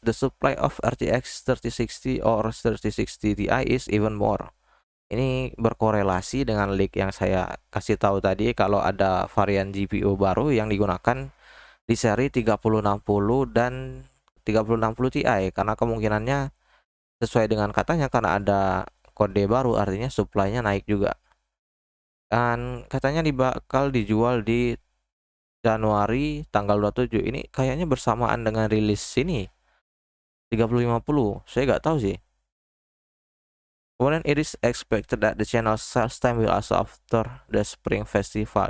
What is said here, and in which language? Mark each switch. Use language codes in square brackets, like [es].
[en] The supply of RTX 3060 or 3060 Ti is even more. [id] Ini berkorelasi dengan leak yang saya kasih tahu tadi, kalau ada varian GPU baru yang digunakan di seri 3060 dan 3060 Ti, karena kemungkinannya sesuai dengan katanya karena ada kode baru, artinya supply-nya naik juga. Dan katanya bakal dijual di Januari tanggal 27. Ini kayaknya bersamaan dengan rilis sini 3050. Saya nggak tahu sih. [en] Kemudian it is expected that the channel sales time will also after the Spring Festival.